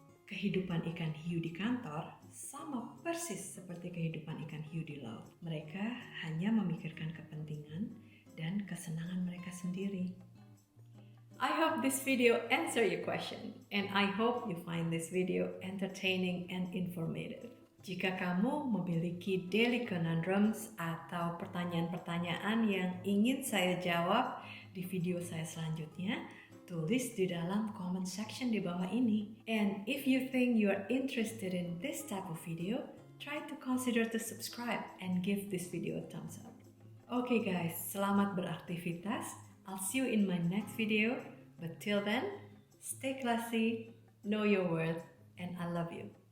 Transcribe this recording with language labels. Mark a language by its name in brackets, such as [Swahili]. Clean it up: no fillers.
[Indonesian] Kehidupan ikan hiu di kantor sama persis seperti kehidupan ikan hiu di laut. Mereka hanya memikirkan kepentingan dan kesenangan mereka sendiri. [English] I hope this video answered your question, and I hope you find this video entertaining and informative. [Indonesian] Jika kamu memiliki daily conundrums atau pertanyaan-pertanyaan yang ingin saya jawab di video saya selanjutnya, tulis di dalam comment section di bawah ini. [English] And if you think you are interested in this type of video, try to consider to subscribe and give this video a thumbs up. Okay guys, [Indonesian] selamat beraktivitas. [English] I'll see you in my next video, but till then, stay classy, know your worth, and I love you.